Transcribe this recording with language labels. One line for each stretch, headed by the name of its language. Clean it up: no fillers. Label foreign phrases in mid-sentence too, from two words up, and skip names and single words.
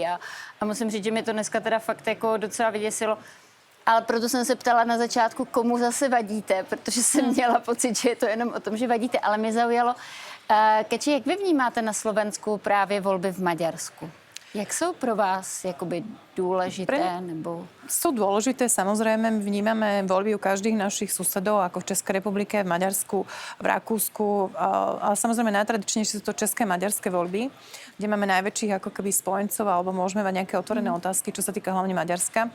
Czech: A musím říct, že mi to dneska teda fakt jako docela vyděsilo. Ale proto jsem se ptala na začátku, komu zase vadíte, protože jsem měla pocit, že je to jenom o tom, že vadíte, ale mě zaujalo. Keči, jak vy vnímáte na Slovensku právě volby v Maďarsku? Jak jsou pro vás jakoby důležité? Nebo...
Slovak: Sú dôležité, samozrejme, vnímame voľby u každých našich susedov, ako v Českej republike, v Maďarsku, v Rakúsku, ale samozrejme najtradičnejšie sú to české maďarské voľby, kde máme najväčších ako keby spojencov, alebo môžeme mať nejaké otvorené otázky, čo sa týka hlavne Maďarska.